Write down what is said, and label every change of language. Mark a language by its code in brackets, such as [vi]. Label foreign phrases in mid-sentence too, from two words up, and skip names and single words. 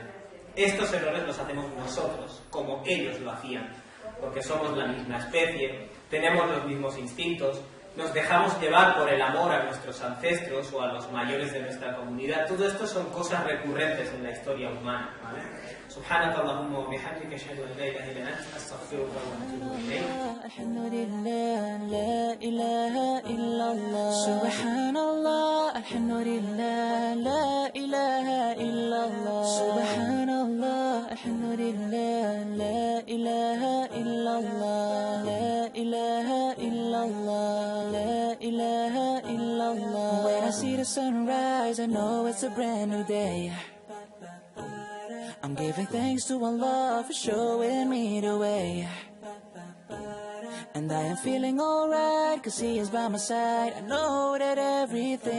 [es] Estos errores los hacemos nosotros, como ellos lo hacían. Porque somos la misma especie, tenemos los mismos instintos, nos dejamos llevar por el amor a nuestros ancestros o a los mayores de nuestra comunidad. Todo esto son cosas recurrentes en la historia humana, ¿vale? [ar] سبحانك اللهم وبحمدك اشهد ان لا اله الا انت استغفرك واتوب اليك. الحمد لله لا إله إلا الله سبحان الله الحمد لله لا إله إلا الله سبحان الله الحمد لله لا إله إلا الله لا إله إلا الله لا إله إلا الله [en] When I see the sunrise I know it's a brand new day I'm giving thanks to Allah for showing me the way And I am feeling alright, cause He is by my side I know that everything